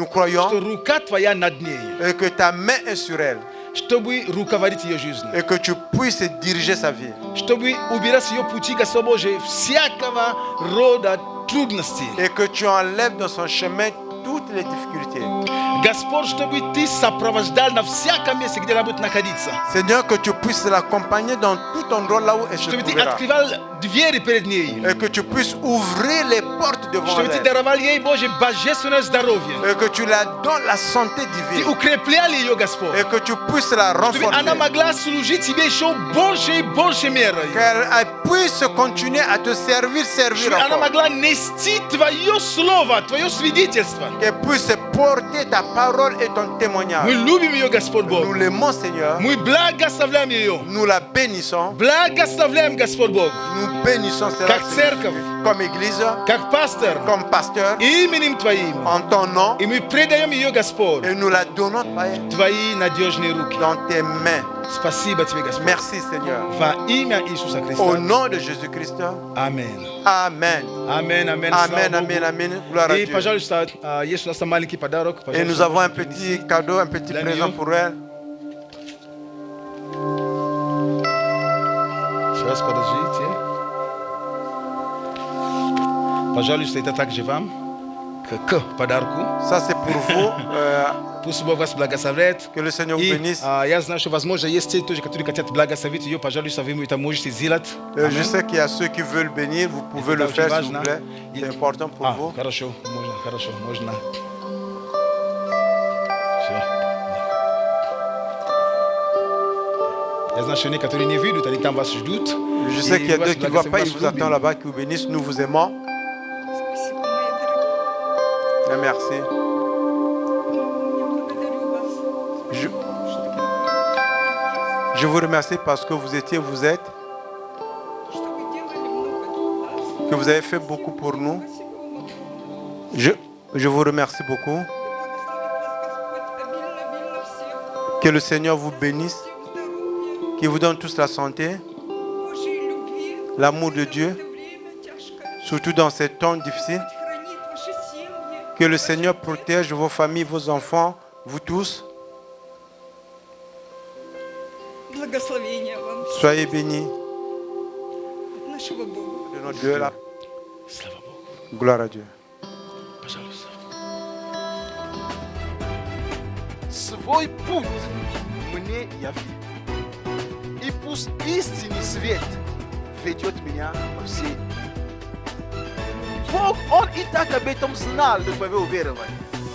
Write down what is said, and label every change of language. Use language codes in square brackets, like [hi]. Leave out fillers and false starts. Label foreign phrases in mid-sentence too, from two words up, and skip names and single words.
[ru] что [fr] croyons [ru] рука Твоя над ней, [fr] et que ta main est sur elle [ru] чтобы руководить ее жизнью. [fr] et que tu puisses diriger sa vie. [ru] Чтобы убирать с ее пути, Господь Божий, всякого рода трудностей. [fr] Et que tu enlèves dans son chemin toutes les difficultés. [ru] Господь, чтобы Ты сопровождал на всяком месте, где она будет находиться. [fr] Seigneur, que tu puisses l'accompagner dans tout endroit là où elle se [ru] Чтобы Ты [fr] trouvera. [ru] открывал двери перед ней. [fr] Et que tu puisses ouvrir les portes devant [ru] Чтобы Ты [fr] elle. [ru] даровал ей, Боже, божественное здоровье. [fr] Et que tu la donnes la santé [ru] Ты [fr] divine. [ru] укреплял ее, Господь. [fr] Et que tu puisses la [ru] Чтобы она [fr] renforcer. [ru] могла служить Тебе еще больше и больше мерой. [fr] Qu'elle puisse continuer à te servir [ru] Чтобы она [fr] encore. [ru] могла нести Твое Слово, Твое свидетельство. [fr] Qu'elle puisse porter ta parole et ton [ru] Мы [fr] témoignage. [ru] любим ее, Господь Бог. [fr] Nous l'aimons, Seigneur. [ru] Мы благословляем ее. [fr] Nous la bénissons. [ru] Благословляем, Господь Бог. [fr] Nous bénissons cela [ru] Как [fr] Seigneur [ru] церковь. [fr] Jésus. Comme Église, [ru] Как пастор. [fr] comme pasteur, [ru] Именем Твоим. [fr] en ton nom. [ru] И мы предаем ее, Господь, [fr] Et nous la donnons Père, [ru] Твои надежные руки. [fr] dans tes mains. [ru] Спасибо Тебе, Господь. [fr] Merci, Seigneur. [ru] Во имя Иисуса [fr] Au [ru] Христа. [fr] nom de Jésus-Christ. [ru] Аминь. [fr] Amen. [ru] Аминь, аминь. [fr] Amen, [ru] Слава [fr] amen, [ru] Богу. [fr] amen. Gloire à [ru] И, [fr] Dieu. [ru] пожалуйста, есть у нас там маленький подарок. [fr] Et [ru] Пожалуйста, [fr] nous avons un [ru] можете [fr] petit [ru] принести. [fr] cadeau, un petit La présent nuit. pour elle. [ru] Сейчас, подождите. Пожалуйста, это также вам. К подарку. [fr] Ça, c'est pour vous. [ru] Пусть Бог вас благословляет. [fr] Que le Seigneur vous [ru] И [fr] bénisse. [ru] я знаю, что, возможно, есть те тоже, которые хотят благословить ее. Пожалуйста, вы это можете сделать. [fr] Je sais qu'il y a ceux qui veulent bénir. Vous pouvez le faire, s'il vous plaît. C'est important pour vous. [ru] Хорошо, можно. Всё. Я знаю, что некоторые не видят, они там вас ждут. [fr] Je sais [ru] И [fr] qu'il y a [ru] вас [fr] deux qui ne voient pas. Ils [ru] благословят, [fr] vous [ru] вас [fr] attendent là-bas, qui vous bénissent. Nous vous aimons. [ru] Спасибо, мои дорогие. [fr] Et merci. [ru] Я благодарю вас, [fr] Je, [ru] что [fr] je vous remercie parce que vous étiez, vous êtes, [ru] вы делали много для нас. [fr] que vous avez fait beaucoup pour nous. [ru] Спасибо вам. [fr] Je vous remercie beaucoup. [ru] Да благословит вас Господь обильно всех. [fr] Que le Seigneur vous bénisse, [ru] Всем здоровья, [fr] qu'il vous donne tous la santé, [ru] Божьей любви. [fr] l'amour de [ru] В [fr] Dieu, [ru] это время тяжкое. [fr] surtout dans ces temps difficiles. [ru] Хранит ваши семьи. [fr] Que le Seigneur protège vos familles, vos enfants, vous tous. [ru] Благословения вам [fr] Soyez bénis [ru] от нашего Бога. [fr] de notre Dieu. Là. [ru] Слава Богу. [fr] Gloire à Dieu. [ru] Пожалуйста. Свой путь мне яви. И пусть истинный свет ведет меня по всей. Бог, Он и так об этом знал до твоего верования.